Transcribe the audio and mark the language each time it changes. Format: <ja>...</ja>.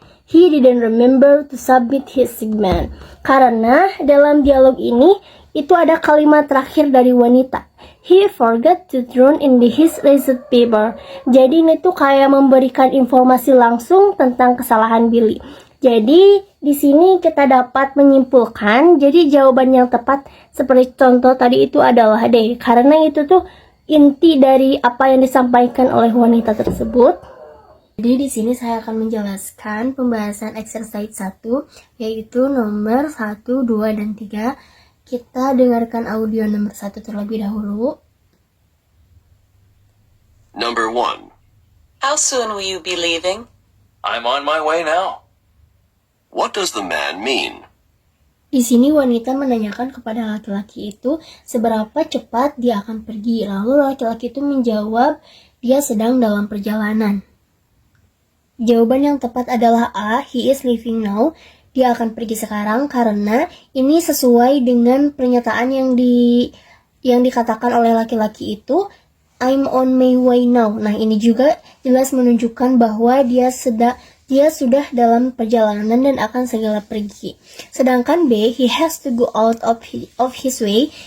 <en>He didn't remember to submit his segment.</en> <id>Karena dalam dialog ini itu ada kalimat terakhir dari wanita.</id> <en>He forgot to throw in his receipt paper.</en> <id>Jadi ini tuh kayak memberikan informasi langsung tentang kesalahan Billy. Jadi di sini kita dapat menyimpulkan, jadi jawaban yang tepat seperti contoh tadi itu adalah D. Karena itu tuh inti dari apa yang disampaikan oleh wanita tersebut. Jadi di sini saya akan menjelaskan pembahasan exercise 1 yaitu nomor 1, 2, dan 3. Kita dengarkan audio nomor 1 terlebih dahulu.</id> <en>Number 1. How soon will you be leaving? I'm on my way now. What does the man mean?</en> <id>Di sini wanita menanyakan kepada laki-laki itu seberapa cepat dia akan pergi. Lalu laki-laki itu menjawab dia sedang dalam perjalanan. Jawaban yang tepat adalah A.</id> <en>He is leaving now.</en> <id>Dia akan pergi sekarang karena ini sesuai dengan pernyataan yang dikatakan oleh laki-laki itu,</id> <en>I'm on my way now.</en> <id>Nah, ini juga jelas menunjukkan bahwa dia sudah dalam perjalanan dan akan segera pergi. Sedangkan B,</id> <en>he has to go out of his way.</en>